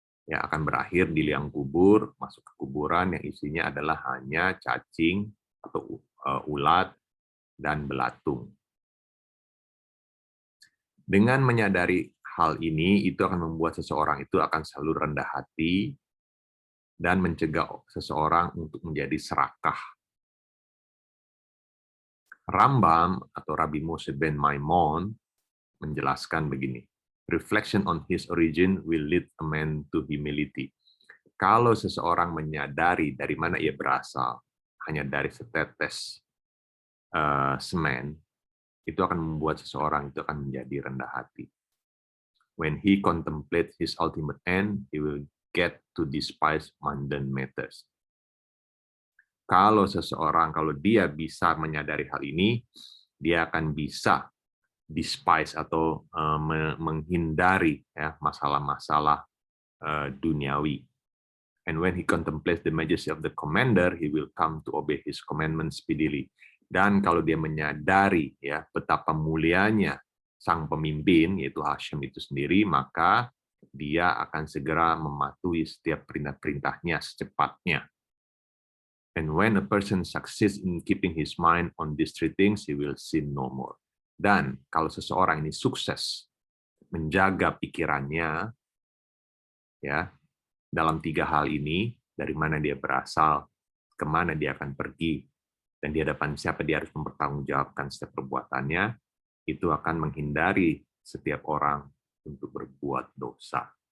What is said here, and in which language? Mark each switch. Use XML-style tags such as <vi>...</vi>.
<id>Ya, akan berakhir di liang kubur, masuk ke kuburan yang isinya adalah hanya cacing atau ulat dan belatung. Dengan menyadari hal ini, itu akan membuat seseorang itu akan selalu rendah hati dan mencegah seseorang untuk menjadi serakah. Rambam atau Rabbi Moshe ben Maimon menjelaskan begini,</id> <en>reflection on his origin will lead a man to humility.</en> <id>Kalau seseorang menyadari dari mana ia berasal, hanya dari setetes semen, itu akan membuat seseorang itu akan menjadi rendah hati.</id> <en>When he contemplates his ultimate end, he will get to despise mundane matters.</en> <id>Kalau dia bisa menyadari hal ini, dia akan bisa despise atau menghindari ya masalah-masalah duniawi.</id> <en>And when he contemplates the majesty of the commander, he will come to obey his commandments speedily.</en> <id>Dan kalau dia menyadari ya betapa mulianya sang pemimpin, yaitu Hashem itu sendiri, maka dia akan segera mematuhi setiap perintah-perintahnya secepatnya.</id> <en>And when a person succeeds in keeping his mind on these three things, he will sin no more.</en> <id>Dan kalau seseorang ini sukses menjaga pikirannya, ya, dalam tiga hal ini, dari mana dia berasal, kemana dia akan pergi, dan di hadapan siapa dia harus mempertanggungjawabkan setiap perbuatannya, itu akan menghindari setiap orang untuk berbuat dosa.</id>